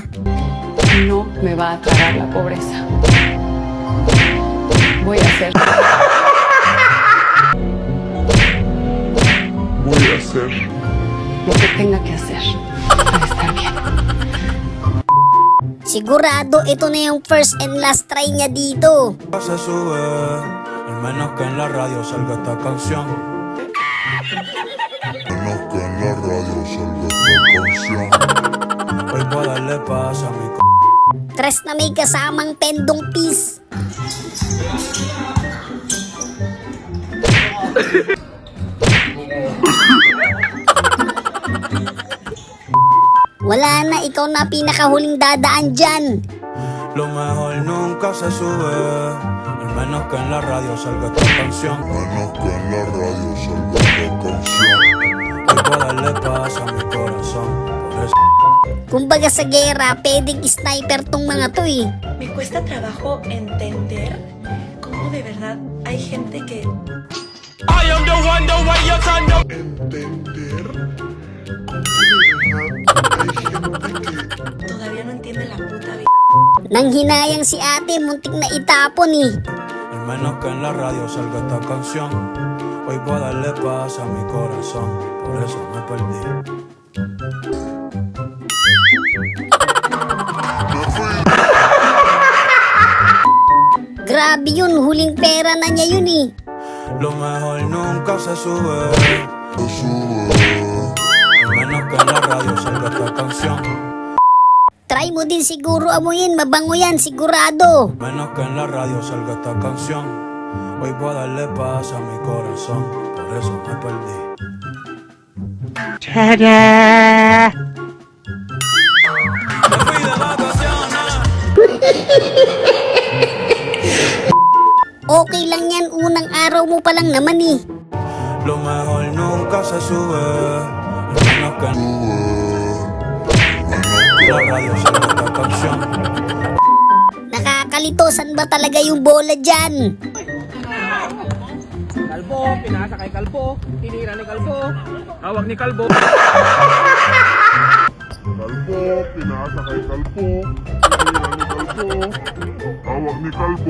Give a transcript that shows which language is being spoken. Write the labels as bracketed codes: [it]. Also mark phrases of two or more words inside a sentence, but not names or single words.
[es] No me va a tragar la pobreza. Voy a hacer lo que tenga que hacer para estar bien. [tl] Sigurado ito na yung [en] first and last try [tl] niya dito. [es] Se sube. Al menos que en la radio salga esta canción. Menos que en la radio salga esta canción. Hoy puedo darle paz a mi [tl] Tres na may kasamang pendong piece. Wala na, ikaw na pinakahuling dadaan dyan. [es] Lo mejor nunca se sube. Al menos que en la radio salga esta canción. Menos que en la radio salga esta canción. Hoy puedo darle paz a mi corazón. Por eso [tl] Kumbaga sa gera, pwedeng sniper tong mga to eh. [es] Me cuesta trabajo entender cómo de verdad hay gente que todavía no entiende la puta vida. [tl] Nang hinayang si ate, muntik na itapon eh. [es] al menos que en la radio salga esta canción. Hoy puedo darle paz a mi corazón. Por eso me perdí. [tl] Grabe yun, huling pera na niya yun eh. [es] Lo mejor nunca se sube. Se sube. Al menos que en la radio salga esta canción. [tl] Try mo din siguro amuyin, mabango yan, sigurado. [es] Menos que en la radio salga esta canción. Hoy puedo darle paz a mi corazón. Por eso me perdí. Me fui de vacaciones. [tl] Okay lang yan, unang araw mo pa lang naman eh. [es] Lo mejor nunca se sube. Al menos que en la radio salga esta canción. [tl] Nakakalito, saan ba talaga yung bola dyan? Kalbo, pinasa kay Kalbo, tinira ni Kalbo, hawak ni Kalbo. Kalbo, pinasa kay Kalbo. Tinira ni Kalbo. Hawak ni Kalbo.